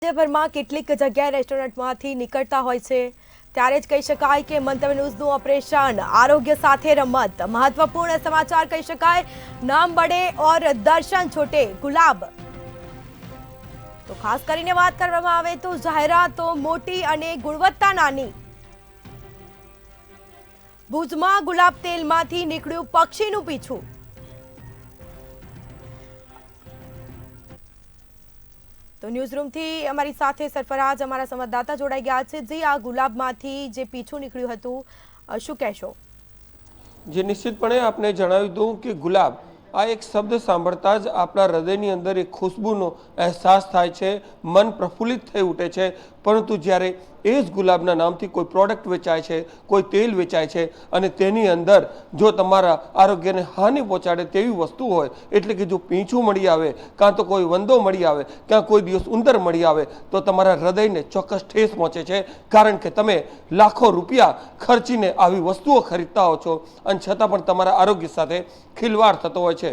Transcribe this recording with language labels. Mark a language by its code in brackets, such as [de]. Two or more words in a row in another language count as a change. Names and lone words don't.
[gu] રાજ્યભરમાં કેટલીક જગ્યાએ રેસ્ટોરન્ટમાંથી નીકળતા હોય છે ત્યારે જ કહી શકાય કે મંતવ્ય ન્યૂઝનું ઓપરેશન આરોગ્ય સાથે રમત મહત્વપૂર્ણ સમાચાર કહી શકાય। [hi] नाम बड़े और दर्शन छोटे [gu] ગુલાબ તો ખાસ કરીને વાત કરવામાં આવે તો જાહેરાતો મોટી અને ગુણવત્તા નાની। ભુજમાં ગુલાબ તેલમાંથી નીકળ્યું પક્ષીનું પીછું। તો ન્યૂઝ રૂમ થી અમારી સાથે સરફરાઝ અમારા સંવાદદાતા જોડાઈ ગયા હૈ। જી આ ગુલાબમાંથી જે પીછું નિકળ્યું હતું શું કહેશો? જી નિશ્ચિતપણે આપને જણાવ્યું હતું કિ ગુલાબ આ એક શબ્દ સાંભળતા જ આપણા હૃદયની અંદર એક ખુશબૂનો અહસાસ થાય છે, મન પ્રફુલ્લિત થઈ ઉઠે છે। પરંતુ જ્યારે એ જ ગુલાબના નામથી કોઈ પ્રોડક્ટ વેચાય છે, કોઈ તેલ વેચાય છે અને તેની અંદર જો તમારા આરોગ્યને હાનિ પહોંચાડે તેવી વસ્તુ હોય એટલે કિ જો પીંછું મળી આવે કાં તો કોઈ વંદો મળી આવે કાં કોઈ દિવસ ઉંદર મળી આવે તો તમારા હૃદયને ચોક્કસ ઠેસ પહોંચે છે, કારણ કે તમે લાખોં રૂપિયા ખર્ચીને આવી વસ્તુઓ ખરીદતા હો છો અને છતાં પણ તમારા આરોગ્ય સાથે ખિલવાડ થતો હોય છે।